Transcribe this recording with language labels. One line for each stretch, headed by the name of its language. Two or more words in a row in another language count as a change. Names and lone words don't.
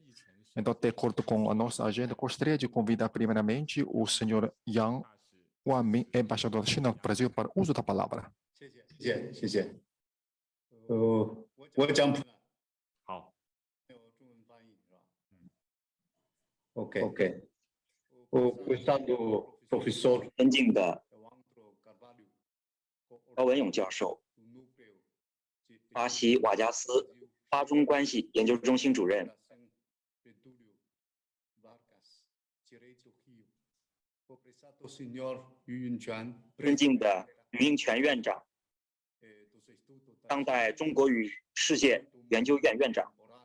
Portuguese: Então, de acordo com a nossa agenda, gostaria de convidar primeiramente o senhor Yang Wanmin, embaixador da China no Brasil, para o uso da palavra. Ok. O Estado professor
Chinese: 尊敬的高文勇教授，巴西瓦加斯巴中关系研究中心主任，尊敬的于英权院长，当代中国与世界研究院院长，